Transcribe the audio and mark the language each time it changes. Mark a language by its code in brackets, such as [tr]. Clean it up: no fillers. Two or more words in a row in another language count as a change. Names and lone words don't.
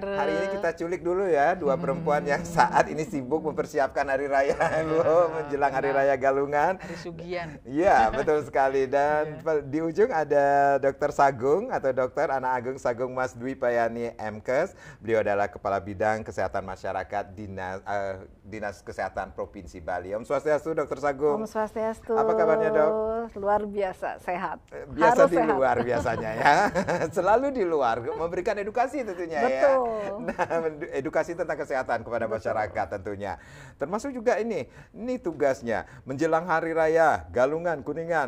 [id] Hari ini kita culik dulu ya, dua perempuan yang saat ini sibuk mempersiapkan Hari Raya, Bu, menjelang Hari Raya Galungan. Hari Sugian. Iya, betul sekali. Dan di ujung ada Dr. Sagung atau Dr. Ana Agung Sagung Mas Dwi Payani MKes. Beliau adalah Kepala Bidang Kesehatan Masyarakat Dinas Kesehatan Provinsi Bali. Om Swastiastu, Dr. Sagung. Om Swastiastu. Apa kabarnya, Dok? Luar biasa, sehat. Biasa harus di sehat. luar biasanya ya. Selalu di luar, memberikan edukasi tentunya. Betul. Ya. Nah, edukasi tentang kesehatan kepada masyarakat tentunya. Termasuk juga ini tugasnya menjelang Hari Raya Galungan Kuningan.